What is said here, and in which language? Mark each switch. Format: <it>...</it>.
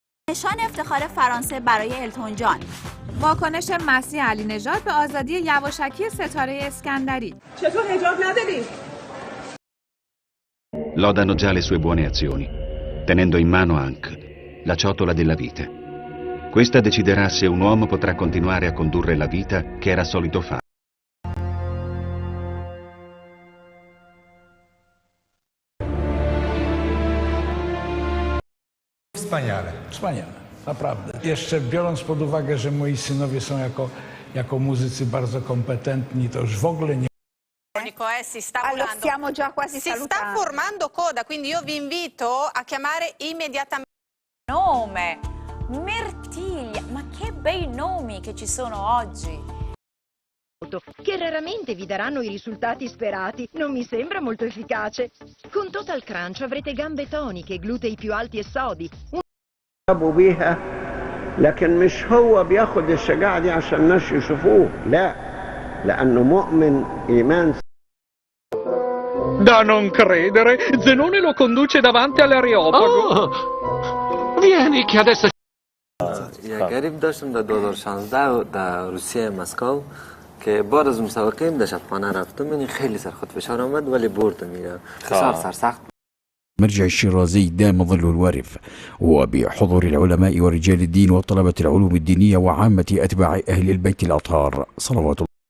<fa>نشان افتخار فرانسه برای التون جان. واکنش مسیح علی نژاد به آزادی یواشکی ستاره اسکندری. چطور حجاب نداری؟</fa> <it>Lodano già le sue buone azioni, tenendo in mano Ankh, la ciotola della vita. Questa deciderà se un uomo potrà continuare a condurre la vita che era solito fare.</it> <pl>Wspaniale. Wspaniale, naprawdę. Jeszcze biorąc pod uwagę, że moi synowie są jako muzycy bardzo kompetentni, to już w ogóle nie...</pl> <it>Si sta volando. Stiamo già quasi si sta formando coda, quindi io vi invito a chiamare immediatamente. Nome, Mirtiglia, ma che bei nomi che ci sono oggi. Che raramente vi daranno i risultati sperati, non mi sembra molto efficace. Con Total Crunch avrete gambe toniche, glutei più alti e sodi.</it> <ar>بيها لكن مش هو بياخد الشجاعة دي عشان الناس يشوفوه، لا، لأنه مؤمن إيمان.</ar> <it>Da non credere, Zenone lo conduce davanti all'Areopago. Vieni che adesso...</it> <fa>یه غریب داشتم در 2016 در روسیه مسکو که بعد از مسابقه دشتخانه رفتم، یعنی خیلی سر خود فشار آمد ولی بردم میرم بسیار سرسخت.</fa> <ar>مرجع الشيرازي دام ظل الوارف وبحضور العلماء ورجال الدين وطلبة العلوم الدينية وعامة أتباع أهل البيت الأطهار صلوات الله.</ar>